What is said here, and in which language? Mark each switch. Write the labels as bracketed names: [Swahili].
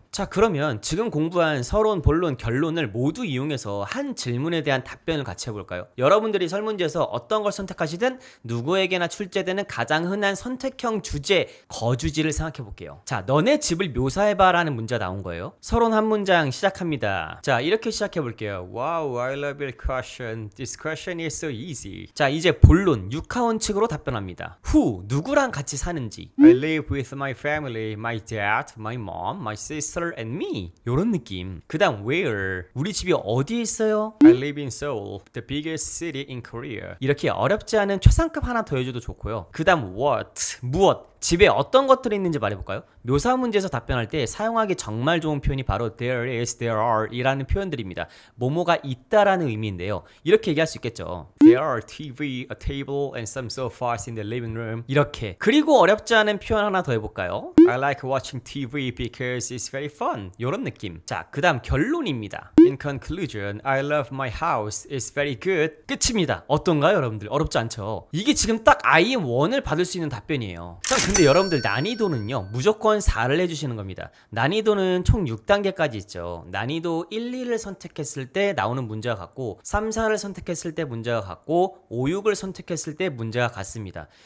[Korean] 자, 그러면 지금 공부한 서론, 본론, 결론을 모두 이용해서 한 질문에 대한 답변을 같이 해볼까요? 여러분들이 설문지에서 어떤 걸 선택하시든 누구에게나 출제되는 가장 흔한 선택형 주제, 거주지를 생각해 볼게요. 자, 너네 집을 묘사해봐 라는 문제가 나온 거예요. 서론 한 문장 시작합니다. 자, 이렇게 시작해 볼게요. [English] Wow, I love your question. This question is so easy. [Korean] 자, 이제 본론, 육하원 측으로 답변합니다. Who, 누구랑 같이 사는지. [English] I live with my family, my dad, my mom, my sister and me. [Korean] 요런 느낌. 그 다음 where, 우리 집이 어디에 있어요? [English] I live in Seoul, the biggest city in Korea. [Korean] 이렇게 어렵지 않은 최상급 하나 더 해줘도 좋고요. 그 다음 what, 무엇, 집에 어떤 것들이 있는지 말해볼까요? 묘사 문제에서 답변할 때 사용하기 정말 좋은 표현이 바로 there is, there are 이라는 표현들입니다. 뭐뭐가 있다라는 의미인데요. 이렇게 얘기할 수 있겠죠. [English] There are TV, a table, and some sofas in the living room. [Korean] 이렇게. 그리고 어렵지 않은 표현 하나 더 해볼까요? [English] I like watching TV because it's very fun. [Korean] 이런 느낌. 자, 그 다음 결론입니다. [English] In conclusion, I love my house. It's very good. [Korean] 끝입니다. 어떤가요, 여러분들? 어렵지 않죠? 이게 지금 딱 IM1을 받을 수 있는 답변이에요. 근데 여러분들 난이도는요 무조건 4를 해주시는 겁니다. 난이도는 총 6단계까지 있죠. 난이도 1, 2를 선택했을 때 나오는 문제가 같고 3, 4를 선택했을 때 문제가 같고 5, 6을 선택했을 때 문제가 같습니다.